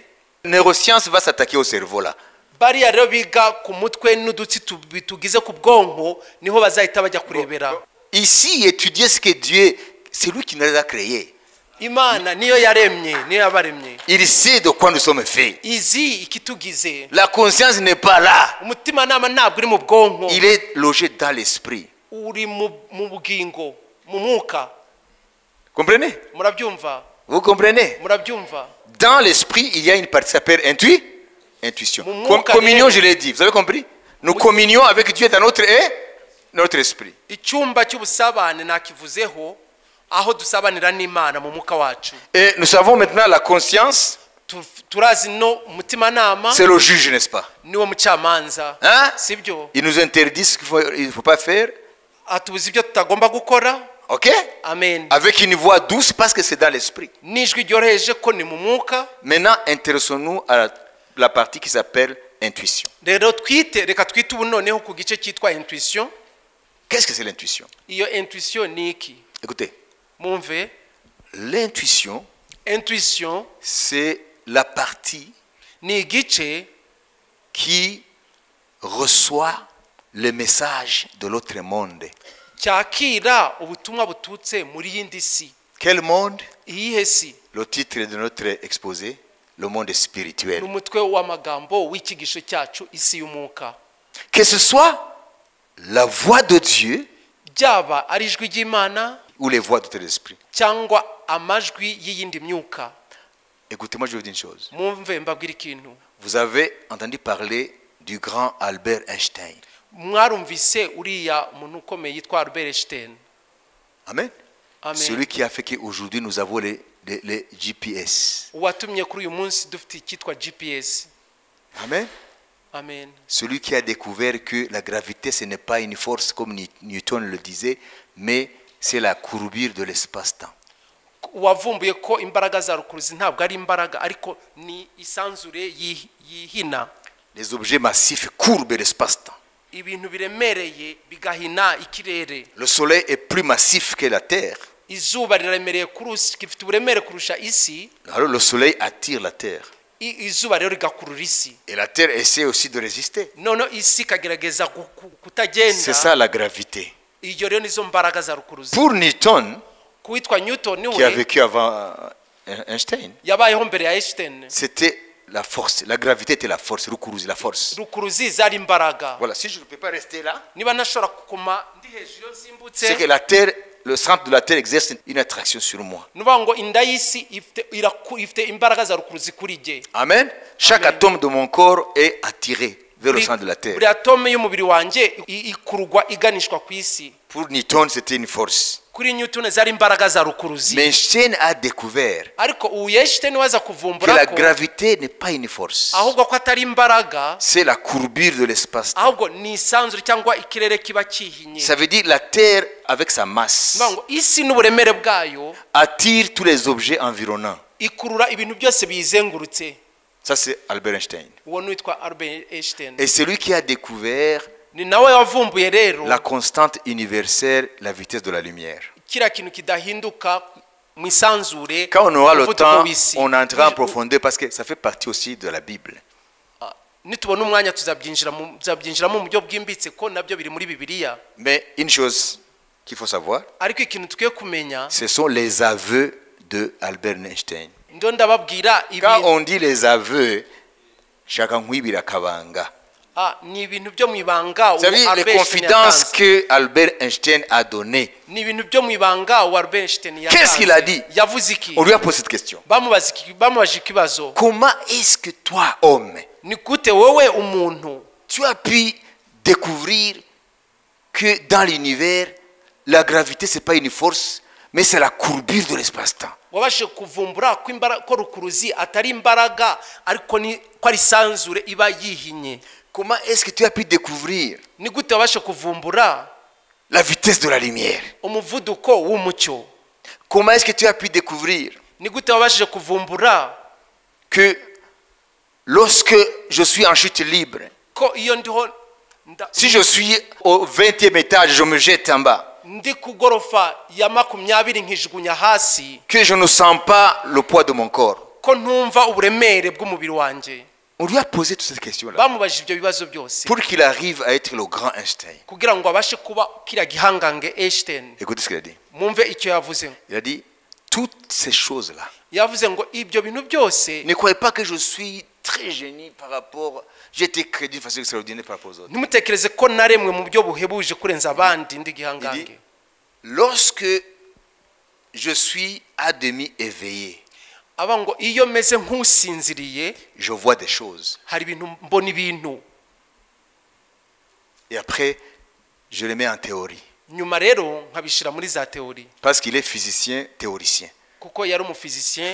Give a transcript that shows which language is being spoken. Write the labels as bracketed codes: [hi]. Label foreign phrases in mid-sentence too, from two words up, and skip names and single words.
[fr] neuroscience va s'attaquer au cerveau là. [rw] Bariya rero biga ku mutwe n'udutsi tugize ku bwonko niho bazahita bajya kurebera. [fr] Ici étudier ce que Dieu, c'est lui qui nous a créés. [rw] Imana niyo yaremye, niyo yabaremye. [fr] Il sait de quoi nous sommes faits. [rw] Izi ikitugize. [fr] La conscience n'est pas là. [rw] Umutimanama ntabwo uri mu bwonko. [fr] Il est logé dans l'esprit. [rw] Uri mu bugingo, mu mwuka. [fr] Comprenez? [rw] Murabyumva? [fr] Vous comprenez? [rw] Murabyumva? [fr] Dans l'esprit, il y a une partie qui s'appelle intuition. Communion, je l'ai dit. Vous avez compris? Nous communions avec Dieu dans notre esprit. [rw] Icyumba cy'ubusabane nakivuzeho aho dusabanira n'Imana mu mwuka wacu. [fr] Et nous savons maintenant la conscience. [rw] Turazi no umutimanama. [fr] C'est le juge, n'est-ce pas? [rw] Niwo mucamanza. [fr] Hein? [rw] Sibyo? Il nous interdit ce qu'il ne faut pas faire. Atubuza ibyo tutagomba gukora. Ok? Amen. [fr] Avec une voix douce parce que c'est dans l'esprit. [rw] Nijwi ryoroheje ko ni mu mwuka. [fr] Maintenant, intéressons-nous à la partie qui s'appelle intuition. [rw] Rero reka twite ubu noneho ku gice cyitwa intuition. [fr] Qu'est-ce que c'est l'intuition? [rw] Iyo intuition ni iki? [fr] Écoutez. [rw] Mumve. [fr] L'intuition, c'est la partie [rw] ni igice [fr] qui reçoit le message de l'autre monde. [rw] Cyakira ubutumwa bututse muri yindi si. [fr] Quel monde? [rw] Iyihe si? [fr] Le titre de notre exposé, le monde spirituel. [rw] N'umutwe w'amagambo w'ikigisho cyacu isi y'umwuka. [fr] Que ce soit la voix de Dieu, [rw] byaba ari ijwi ry'Imana, [fr] ou les voix de ton esprit. [rw] Cyangwa amajwi y'iyindi myuka. [fr] Écoutez-moi, je vais vous dire une chose. [rw] Mumve mbabwira ikintu. [fr] Vous avez entendu parler du grand Albert Einstein. [rw] mwarumvise uriya umuntu ukomeye yitwa Albert Einstein. Amen. Amen. [fr] Celui qui a fait qu'aujourd'hui nous avons les GPS. [rw] Watumye kuri uyu munsi dufite icyitwa GPS. Amen. Amen. [fr] Celui qui a découvert que la gravité ce n'est pas une force comme Newton le disait, mais c'est la courbure de l'espace-temps. [rw] Wavumbuye ko imbaraga za rukuruzi ntabwo ari imbaraga ariko ni isanzure yihina. [fr] Les objets massifs courbent l'espace-temps. [rw] Ibintu biremereye bigahina ikirere. [fr] Le soleil est plus massif que la terre. [rw] Izuba riremereye kifite uburemere kurusha isi. [fr] Alors le soleil attire la terre. [rw] Izuba rero rigakurura isi. [fr] Et la terre essaie aussi de résister. [rw] None isi kagerageza kutagenda. [fr] C'est ça la gravité. [rw] Iyo rero nizo mbaraga za rukuruzi. [fr] Pour Newton, [rw] Kuitwa Newton [fr] qui a vécu avant Einstein, [rw] yabayeho mbere ya Einstein. [fr] c'était la force. La gravité était la force. Rukuruzi, la force. [rw] Rukuruzi zari imbaraga. [fr] Voilà, si je ne peux pas rester là, [rw] Niba nashobora kukuma ndi hejuru nsimbutse. [fr] c'est que la terre, le centre de la terre exerce une attraction sur moi. [rw] Nuvuga ngo inda y'isi ifite imbaraga za rukuruzi kuri jye. [fr] Amen. Chaque Amen. atome de mon corps est attiré vers le centre de la terre. [rw] Buri atome y'umubiri wanjye ikurugwa iganishwa ku isi. [fr] Pour Newton, c'était une force. [rw] Kuri Newton zari imbaraga za rukuruzi. [fr] Mais Einstein a découvert [rw] Ariko ubu Einstein waza [fr] que [rw] kuvumbura [fr] la [rw] ko [fr] gravité n'est pas une force. [rw] ahubwo ko atari imbaraga, [fr] C'est la courbure de l'espace. [rw] ahubwo ni isanzure cyangwa ikirere kiba kihinye. [fr] Ça veut dire la terre, avec sa masse, [rw] Nuvuga ngo isi n'uburemere bwayo [fr] attire tous les objets environnants. [rw] ikurura ibintu byose biyizengurutse. [fr] Ça, c'est Albert Einstein. [rw] Uwo witwa Albert Einstein. [fr] Et c'est lui qui a découvert [rw] Ni nawe wavumbuye rero [fr] la constante universelle, la vitesse de la lumière. [rw] kiriya kintu kidahinduka mu isanzure. [fr] Quand on aura le [rw] umuvuduko [fr] temps, [rw] w'isi. [fr] on entrera en profondeur parce que ça fait partie aussi de la Bible. [rw] Nitubona umwanya tuzabyinjiramo mu buryo bwimbitse ko nabyo biri muri Bibiliya. [fr] Mais une chose qu'il faut savoir, [rw] Ariko ikintu tukwiye kumenya, [fr] ce sont les aveux de Albert Einstein. [rw] ndo ndababwira [fr] Quand [rw] ibi [fr] on dit les aveux, chacun [rw] nkwibira kabanga. ni ibintu byo mu ibanga [fr] Vous savez, les confidences que Albert Einstein a données. [rw] ni ibintu byo mu ibanga Albert Einstein yatanze. [fr] Qu'est-ce qu'il a dit? [rw] Yavuze iki? [fr] On lui a posé cette question. [rw] Bamubajije ikibazo. [fr] Comment est-ce que toi, homme, [rw] Ni gute wowe umuntu [fr] tu as pu découvrir que dans l'univers, la gravité, ce n'est pas une force, mais c'est la courbure de l'espace-temps. [rw] wabashije kuvumbura ko rukuruzi atari imbaraga ariko ko ari isanzure iba yihinye? [fr] Comment est-ce que tu as pu découvrir [rw] Ni gute wabashije kuvumbura [fr] la vitesse de la lumière? [rw] umuvuduko w'umucyo? [fr] Comment est-ce que tu as pu découvrir [rw] Ni gute wabashije kuvumbura [fr] que lorsque je suis en chute libre, [rw] ko iyo ndiho [fr] si je suis au 20e étage, je me jette en bas, [rw] ndi ku gorofa ya 20 nkijugunya hasi, [fr] que je ne sens pas le poids de mon corps? [rw] ko ntumva uburemere bw'umubiri wanjye? [fr] On lui a posé toutes ces questions-là [rw] Bamubajije ibyo bibazo byose [fr] pour qu'il arrive à être le grand Einstein. [rw] kugira ngo abashe kuba kiriya gihangange Einstein. [fr] Écoutez ce qu'il a dit. [rw] Mwumve icyo yavuze. [fr] Il a dit, toutes ces choses-là, [rw] Yavuze ngo ibyo bintu byose, [fr] ne croyez pas que je suis très génie par rapport, j'ai été créé d'une façon extraordinaire par rapport aux autres. [rw] ntimutekereze ko naremwe mu buryo buhebuje kurenza abandi ndi gihangange. [fr] Lorsque je suis à demi éveillé, [rw] Aba ngo iyo meze nk'usinziriye [fr] je vois des choses. [rw] hari ibintu mbona ibintu, [fr] Et après, je les mets en théorie. [rw] nyuma rero nkabishira muri za teori. [fr] Parce qu'il est physicien, théoricien. [rw] Kuko yari umufizisien.